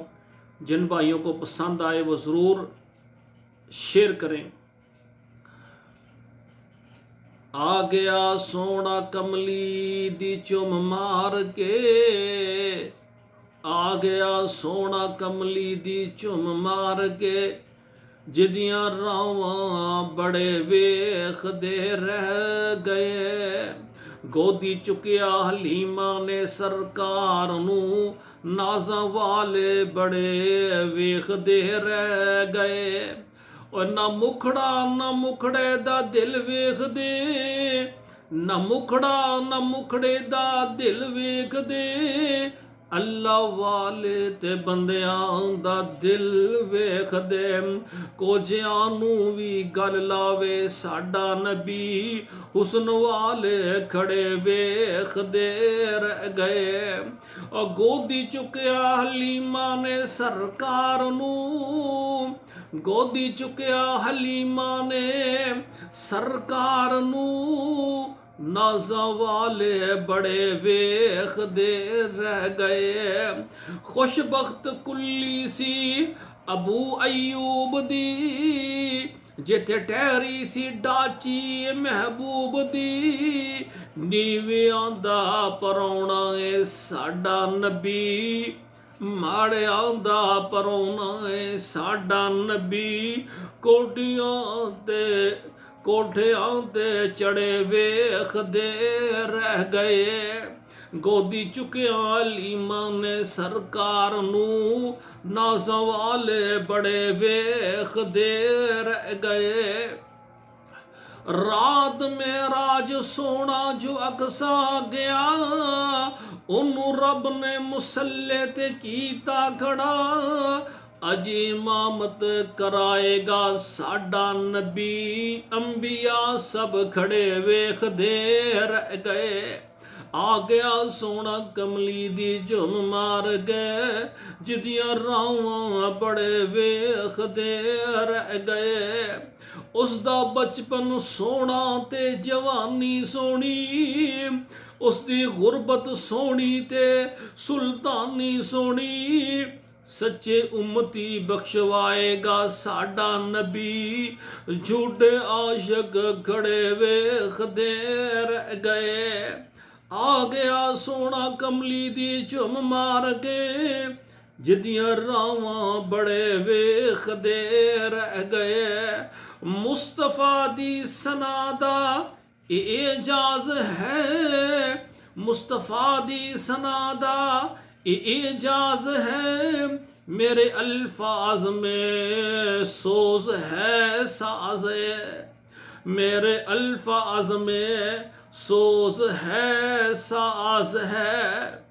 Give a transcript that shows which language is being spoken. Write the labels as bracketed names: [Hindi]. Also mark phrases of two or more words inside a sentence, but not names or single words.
[Urdu] جن بھائیوں کو پسند آئے وہ ضرور شیئر کریں۔ [Punjabi] آ گیا سونا کملی دی چم مار کے، آ گیا سونا کملی دی چم مار کے، جدیاں راواں بڑے ویخ دے رہ گئے۔ گودی چکیا حلیمہ نے سرکار نو، نازاں والے بڑے ویخ دے رہ گئے۔ اور نہ مکھڑے دا دل ویکھ دے، نہ مکھڑے دا دل ویکھ دے، اللہ والے تے بندیاں دا دل ویکھ دے۔ کوجیاں نو وی گل لاوے ساڈا نبی، حسن والے کھڑے ویکھ دے رہ گئے۔ اور گودی چکیا حلیمہ نے سرکار نو، گودی چکیا حلیمہ نے سرکار نو، نازاں والے بڑے ویخ دے رہ گئے۔ خوش بخت کلی سی ابو ایوب دی، جتے ٹہری سی ڈاچی محبوب دی، نیویاں دا پرونا اے ساڈا نبی، ماڑیاں دا پرونا اے ساڈا نبی، کوٹھیاں تے چڑے ویخ دے رہ گئے۔ گودی چکیا حلیمہ نے سرکار نو، نازاں والے بڑے ویخ دے رہ گئے۔ رات معراج سونا جو اقصیٰ گیا، انہوں رب نے مسلح تے کیتا کھڑا، اج امامت کرائے گا ساڈا نبی، انبیاء سب کھڑے ویخ دے رہ گئے۔ آ گیا سونا کملی دی جم مار گئے، جدیاں راواں بڑے ویخ دے رہ گئے۔ اس دا بچپن سونا تے جوانی سونی، اس دی غربت سونی تے سلطانی سونی، سچے امتی بخشوائے گا ساڈا نبی، جھوٹے عاشق کھڑے ویخ دے رہ گئے۔ آ گیا سونا کملی دی چم مار کے، جدیاں راواں بڑے ویخ دے رہ گئے۔ مصطفیٰ دی ثنا دا اعجاز ہے، مصطفیٰ دی ثنا دا اعجاز ہے، [Urdu] میرے الفاظ میں سوز ہے ساز ہے، میرے الفاظ میں سوز ہے ساز ہے،